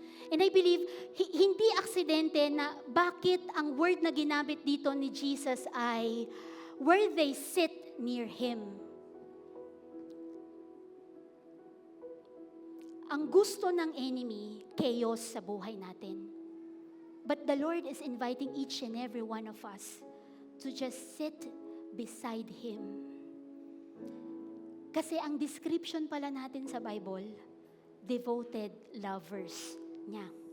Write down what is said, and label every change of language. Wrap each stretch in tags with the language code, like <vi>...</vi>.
<en>And I believe,</en> <tl>hindi aksidente na bakit ang word na ginamit dito ni Jesus ay</tl> <en>where they sit near Him.</en> <tl>Ang gusto ng enemy, chaos sa buhay natin.</tl> <en>But the Lord is inviting each and every one of us to just sit beside Him.</en> <tl>Kasi ang description pala natin sa Bible, devoted lovers niya.</tl>